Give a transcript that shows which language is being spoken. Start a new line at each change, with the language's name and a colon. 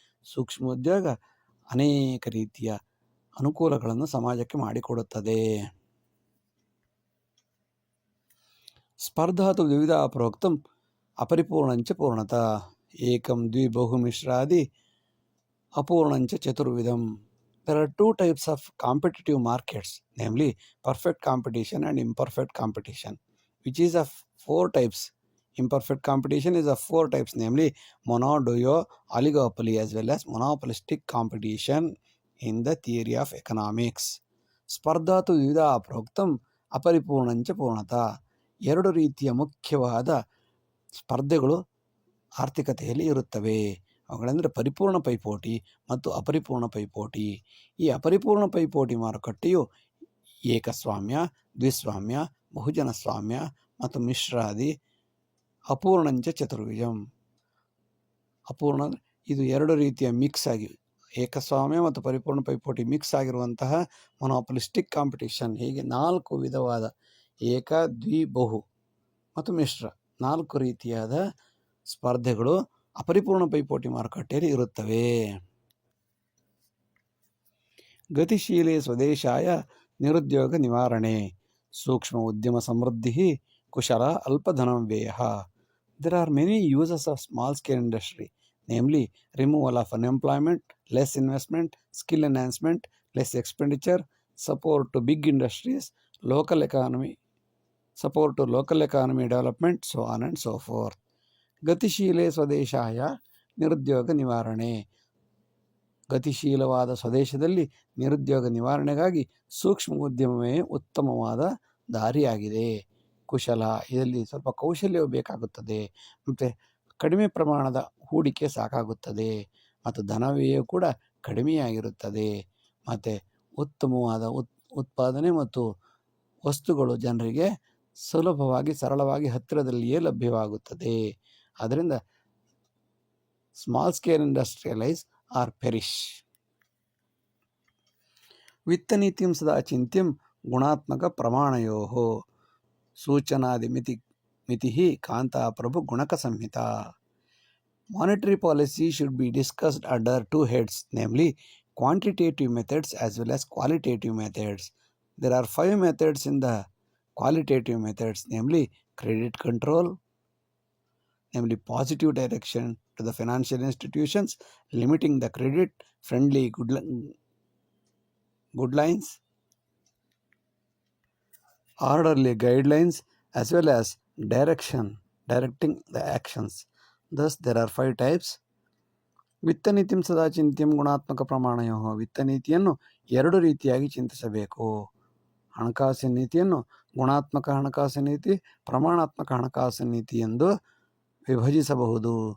Kannada: ಸೂಕ್ಷ್ಮ ಉದ್ಯೋಗ ಅನೇಕ ರೀತಿಯ ಅನುಕೂಲಗಳನ್ನು ಸಮಾಜಕ್ಕೆ ಮಾಡಿಕೊಡುತ್ತದೆ.
Sanskrit: ಸ್ಪರ್ಧಾತು ದ್ವಿವಿಧ ಪ್ರೋಕ್ತಂ ಅಪರಿಪೂರ್ಣಂಚ ಪೂರ್ಣತಾ ಏಕಂ ದ್ವಿ ಬಹು ಮಿಶ್ರಾದಿ ಅಪೂರ್ಣಂಚ ಚತುರ್ವಿಧಂ.
English: There are 2 types of competitive markets, namely perfect competition and imperfect competition, which is of 4 types. Imperfect competition is of 4 types, namely monoduo, oligopoly, as well as monopolistic competition in the theory of economics.
Sanskrit: ಸ್ಪರ್ಧಾತು ವಿವಿಧ ಪ್ರೋಕ್ತಂ ಅಪರಿಪೂರ್ಣಂಚ ಪೂರ್ಣತಾ.
Kannada: 2 ರೀತಿಯ ಮುಖ್ಯವಾದ ಸ್ಪರ್ಧೆಗಳು ಆರ್ಥಿಕತೆಯಲ್ಲಿ ಇರುತ್ತವೆ. ಅವುಗಳೆಂದರೆ ಪರಿಪೂರ್ಣ ಪೈಪೋಟಿ ಮತ್ತು ಅಪರಿಪೂರ್ಣ ಪೈಪೋಟಿ. ಈ ಅಪರಿಪೂರ್ಣ ಪೈಪೋಟಿ ಮಾರುಕಟ್ಟೆಯು ಏಕಸ್ವಾಮ್ಯ, ದ್ವಿಸ್ವಾಮ್ಯ, ಬಹುಜನ ಸ್ವಾಮ್ಯ ಮತ್ತು ಮಿಶ್ರಾದಿ.
Sanskrit: ಅಪೂರ್ಣಂಚ ಚತುರ್ವಿಧಂ.
Kannada: ಅಪೂರ್ಣ ಇದು 2 ರೀತಿಯ ಮಿಕ್ಸ್ ಆಗಿ, ಏಕಸ್ವಾಮ್ಯ ಮತ್ತು ಪರಿಪೂರ್ಣ ಪೈಪೋಟಿ ಮಿಕ್ಸ್ ಆಗಿರುವಂತಹ ಮೊನೋಪಲಿಸ್ಟಿಕ್ ಕಾಂಪಿಟೇಷನ್. ಹೀಗೆ 4 ವಿಧವಾದ ಏಕ, ದ್ವಿ, ಬಹು ಮತ್ತು ಮಿಶ್ರ 4 ರೀತಿಯಾದ ಸ್ಪರ್ಧೆಗಳು ಅಪರಿಪೂರ್ಣ ಪೈಪೋಟಿ ಮಾರುಕಟ್ಟೆಯಲ್ಲಿ ಇರುತ್ತವೆ.
Sanskrit: ಗತಿಶೀಲೆ ಸ್ವದೇಶಾಯ ನಿರುದ್ಯೋಗ ನಿವಾರಣೆ, ಸೂಕ್ಷ್ಮ ಉದ್ಯಮ ಸಮೃದ್ಧಿ, ಕುಶಲ ಅಲ್ಪಧನಂ ವ್ಯಯ.
English: There are many uses of small scale industry, namely removal of unemployment, less investment, skill enhancement, less expenditure, support to big industries, local economy, support to local economy development, so on and so forth.
Sanskrit: ಗತಿಶೀಲೆ ಸ್ವದೇಶಾಯ ನಿರುದ್ಯೋಗ ನಿವಾರಣೆ,
Kannada: ಗತಿಶೀಲವಾದ ಸ್ವದೇಶದಲ್ಲಿ ನಿರುದ್ಯೋಗ ನಿವಾರಣೆಗಾಗಿ ಸೂಕ್ಷ್ಮ ಉದ್ಯಮವೇ ಉತ್ತಮವಾದ ದಾರಿಯಾಗಿದೆ. ಕುಶಲ, ಇದರಲ್ಲಿ ಸ್ವಲ್ಪ ಕೌಶಲ್ಯವು ಬೇಕಾಗುತ್ತದೆ ಮತ್ತು ಕಡಿಮೆ ಪ್ರಮಾಣದ ಹೂಡಿಕೆ ಸಾಕಾಗುತ್ತದೆ ಮತ್ತು ಧನವ್ಯಯವು ಕೂಡ ಕಡಿಮೆಯಾಗಿರುತ್ತದೆ ಮತ್ತು ಉತ್ತಮವಾದ ಉತ್ಪಾದನೆ ಮತ್ತು ವಸ್ತುಗಳು ಜನರಿಗೆ ಸುಲಭವಾಗಿ ಸರಳವಾಗಿ ಹತ್ತಿರದಲ್ಲಿಯೇ ಲಭ್ಯವಾಗುತ್ತದೆ. ಆದ್ದರಿಂದ
English: Small scale industrialise or perish.
Sanskrit: ವಿತ್ತನೀತಿಂ ಸದಾ ಚಿಂತ್ಯಂ ಗುಣಾತ್ಮಕ ಪ್ರಮಾಣಯೋಃ ಸೂಚನಾದಿ ಮಿತಿ ಕಾಂತಾ ಪ್ರಭು ಗುಣಕ ಸಂಹಿತ.
English: Monetary policy should be discussed under two heads, namely quantitative methods as well as qualitative methods. There are 5 methods in the qualitative methods, namely credit control, namely positive direction to the financial institutions, limiting the credit, friendly guidelines, orderly guidelines, as well as directing the actions. Thus there are 5 types.
Sanskrit: ವಿತ್ತನೀತಿಂ ಸದಾ ಚಿಂತ್ಯಂ ಗುಣಾತ್ಮಕ ಪ್ರಮಾಣಯೋ,
Kannada: ವಿತ್ತನೀತಿಯನ್ನು 2 ರೀತಿಯಾಗಿ ಚಿಂತಿಸಬೇಕು. ಹಣಕಾಸಿನ ನೀತಿಯನ್ನು ಗುಣಾತ್ಮಕ ಹಣಕಾಸು ನೀತಿ, ಪ್ರಮಾಣಾತ್ಮಕ ಹಣಕಾಸು ನೀತಿ ಎಂದು ವಿಭಜಿಸಬಹುದು.